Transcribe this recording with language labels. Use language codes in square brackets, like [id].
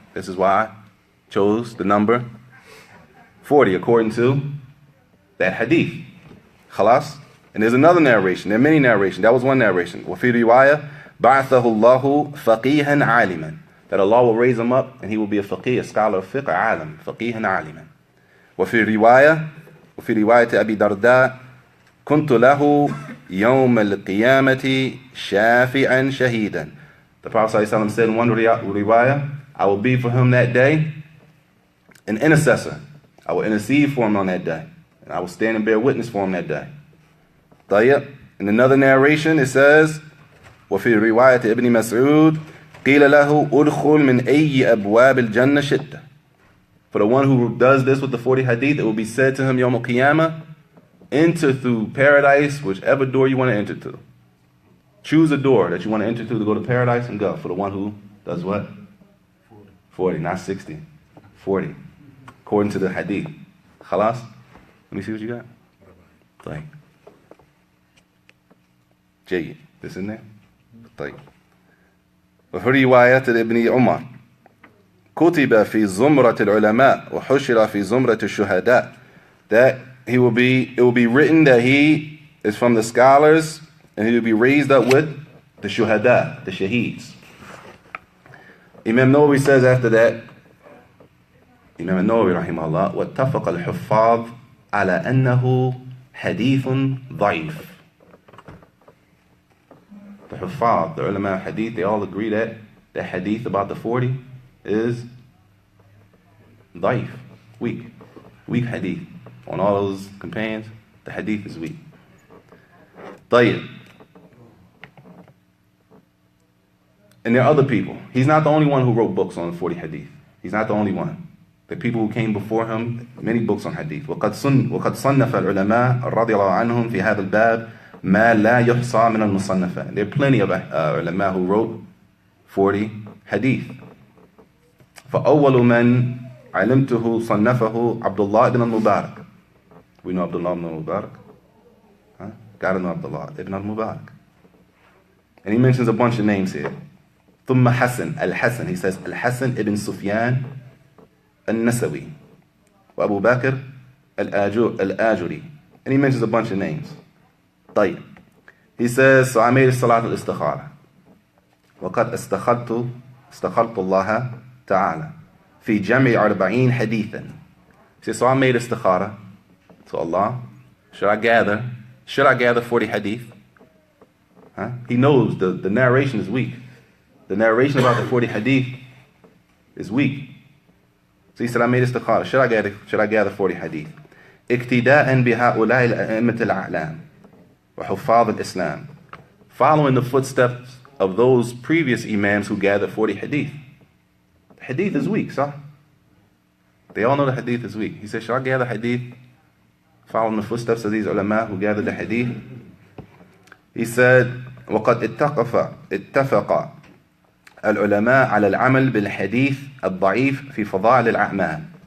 [en] This is why I chose the number 40 according to that hadith. Khalas. And there's another narration. There are many narrations. That was one narration. [ar] وَفِي رِوَايَةٍ بَعَثَهُ اللَّهُ فَقِيهًا عَالِمًا, [en] that Allah will raise him up and he will be a faqih, a scholar of fiqh, [ar] عالم, فَقِيهًا عَالِمًا. وفي رواية أبي درداء كنت له يوم القيامة شافعا شهيدا. [en] The Prophet ﷺ said in one riwayah, I will be for him that day an intercessor. I will intercede for him on that day, and I will stand and bear witness for him that day. [ar] طيب. [en] In another narration it says, [ar] وفي رواية ابن مسعود قيل له أدخل من أي أبواب الجنة شئت. [en] For the one who does this with the 40 hadith, it will be said to him [ar] يوم القيامة, [en] enter through paradise, whichever door you want to enter to. Choose a door that you want to enter to go to paradise and go. For the one who does what? 40, not 60. 40. According to the hadith. Khalas? Let me see what you got. Like. جيد. This in there? طيب. [ar] وفي رواية ابن عمر كتب في زمرة العلماء وحشر في زمرة الشهداء. [en] That it will be written that he is from the scholars and he will be raised up with the shuhada, the shaheeds. Imam Nawawi says after that, Imam Nawawi rahimahullah, [ar] واتفق الحفاظ على أنه حديث ضعيف. [en] The Huffaz, the ulama of hadith, they all agree that the hadith about the 40 is ضعيف, weak hadith. On all those companions, the hadith is weak. [ar] طيب. [en] And there are other people. He's not the only one who wrote books on 40 hadith. He's not the only one. The people who came before him, many books on hadith. [ar] وقد صنف العلماء رضي الله عنهم في هذا الباب ما لا يحصى من المصنفات. [en] There are plenty of ulama who wrote 40 hadith. [ar] فأول من علمته صنفه عبد الله ibn al-Mubarak. [en] We know Abdullah ibn al-Mubarak. Huh? Gotta know Abdullah ibn al-Mubarak. And he mentions a bunch of names here. [ar] ثم حسن [en] al-Hasan. He says al-Hasan ibn Sufyan al-Nasawi. [ar] وأبو بكر al-Ajuri. [en] And he mentions a bunch of names. [ar] طيب. [en] He says, so I made salat al-istikhara. [ar] وقد استخرت الله تعالى في جمع 40 حديثا. [en] He says, so I made istikhara to Allah. Should I gather 40 hadith? Huh? He knows the narration is weak. The narration about the 40 hadith is weak. So he said, I made istikhara. Should I gather 40 hadith? [ar] اقتداء بهؤلاء الأئمة الأعلام وحفاظ الإسلام. [en] Following the footsteps of those previous imams who gathered 40 hadith. The hadith is weak, sir. They all know the hadith is weak. He said, should I gather hadith following the footsteps of these ulama who gathered the hadith? He said, [ar] وقد اتفق العلماء على العمل بالحديث الضعيف في فضائل الأعمال.